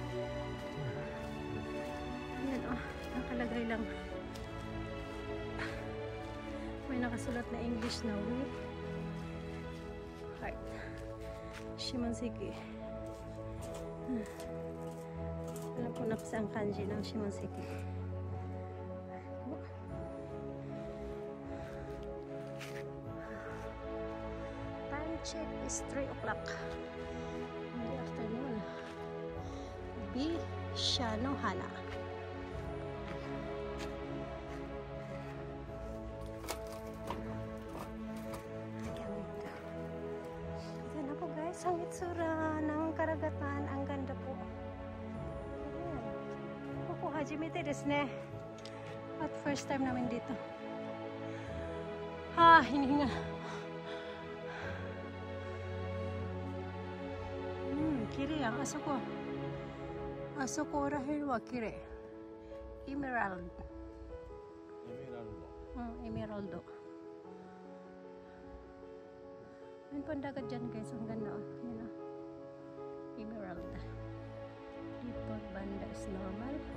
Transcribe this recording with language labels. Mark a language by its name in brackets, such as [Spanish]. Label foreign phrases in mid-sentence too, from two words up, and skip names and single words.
[Filipino] Yan nakalagay lang. May nakasulat na English na [English] we heart [Filipino] Shimonoseki. Alam ko na kasi ang kanji ng Shimonoseki. [English] Time check is 3 o'clock. Afternoon. [Filipino] Bishanohana. Yan na po guys, ang itsura ng karagatan. Ang ganda po. Ako [Japanese] はじめてですね. [Filipino] At first time namin dito. Hinihinga. Kirei ang asoko. [Japanese] あそこらへんはきれい. [Filipino] Emerald. Emeraldo. Ayun po ang dagat dyan guys. Ang ganda. Yun, Emerald. Dito banda is normal.